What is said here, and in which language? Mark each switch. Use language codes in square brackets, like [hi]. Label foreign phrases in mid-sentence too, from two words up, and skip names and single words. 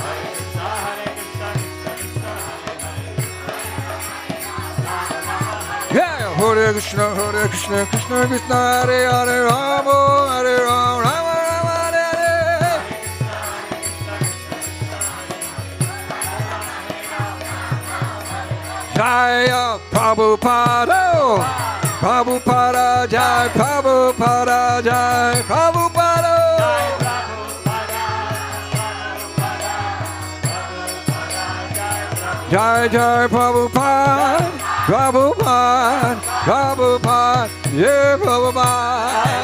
[sa] Yeah, Hare Krishna, Krishna Krishna, Hare Hare Ram, Ram Hare Hare. Jaya Prabhupada, Prabhupada, Jai Prabhupada, Jai Prabhupada. Jai Jai Prabhupada, Prabhupada, Prabhupada, yeah Prabhupada.